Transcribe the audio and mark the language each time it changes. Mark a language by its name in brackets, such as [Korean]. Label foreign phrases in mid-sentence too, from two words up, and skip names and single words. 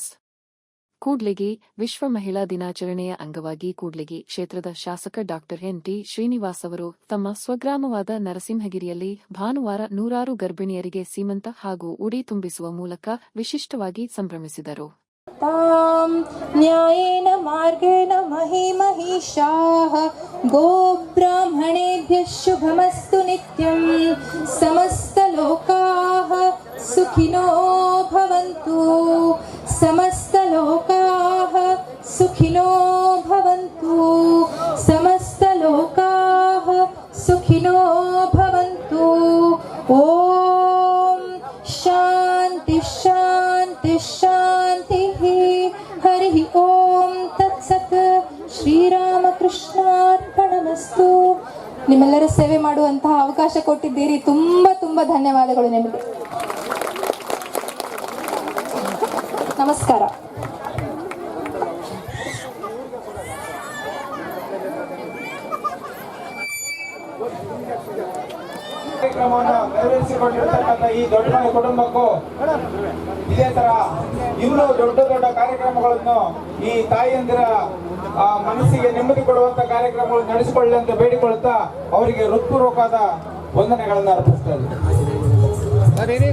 [Kannada] ಕೂಡ್ಲಿಗಿ ವಿಶ್ವ ಮಹಿಳಾ ದಿನಾಚರಣೆಯ ಅಂಗವಾಗಿ ಕೂಡ್ಲಿಗಿ ಕ್ಷೇತ್ರದ ಶಾಸಕ ಡಾ ಎನ್.ಟಿ. ಶ್ರೀನಿವಾಸ್ ಅವರು ತಮ್ಮ ಸ್ವಗ್ರಾಮವಾದ ನರಸಿಂಹಗಿರಿಯಲ್ಲಿ ಭಾನುವಾರ 100 ಗರ್ಭಿಣಿಯರಿಗೆ ಸೀಮಂತ ಹಾಗೂ ಉಡಿ ತುಂಬಿಸುವ ಮೂಲಕ ವಿಶಿಷ್ಟವಾಗಿ ಸಂಭ್ರಮಿಸಿದರು. [Sanskrit] ನ್ಯಾಯೇನ ಮಾರ್ಗೇಣ ಮಹಿಮಹಿಷಾಃ ಗೋಬ್ರಾಹ್ಮಣೇಭ್ಯಃ ಶುಭಮಸ್ತು ನಿತ್ಯಂ. ಸಮಸ್ತಲೋಕಾಃ ಸುಖಿನೋ ಭವಂತು. ಸಮಸ್ತಲೋಕಾಃ ಸುಖಿನೋ ಭವಂತು. ಸಮಸ್ತಲೋಕಾಃ ಸುಖಿನೋ ಭವಂತು. ಓಂ ಶಾಂತಿ ಶಾಂತಿ ಶಾಂತಿ. ಹರಿ ಓಂ ತತ್ಸತ್. ಶ್ರೀರಾಮಕೃಷ್ಣಾರ್ಪಣಮಸ್ತು. [Kannada] ನಿಮ್ಮೆಲ್ಲರ ಸೇವೆ ಮಾಡುವಂತಹ ಅವಕಾಶ ಕೊಟ್ಟಿದ್ದೀರಿ. ತುಂಬಾ ಧನ್ಯವಾದಗಳು ನಿಮಗೆ. ನಮಸ್ಕಾರ. ಕಾರ್ಯಕ್ರಮವನ್ನು ನೆರವೇರಿಸಿಕೊಂಡಿರತಕ್ಕಂಥ ಈ ದೊಡ್ಡ ಮನೆ ಕುಟುಂಬಕ್ಕೂ ಇದೇ ತರ ಇನ್ನೂ ದೊಡ್ಡ ಕಾರ್ಯಕ್ರಮಗಳನ್ನು ಈ ತಾಯಿಯಂದಿರ ಮನಸ್ಸಿಗೆ ನೆಮ್ಮದಿ ಕೊಡುವಂತ ಕಾರ್ಯಕ್ರಮಗಳು ನಡೆಸಿಕೊಳ್ಳಿ ಅಂತ ಬೇಡಿಕೊಳ್ಳುತ್ತಾ ಅವರಿಗೆ ಹೃತ್ಪೂರ್ವಕವಾದ ವಂದನೆಗಳನ್ನು ಅರ್ಪಿಸ್ತಾ ಇದ್ದಾರೆ.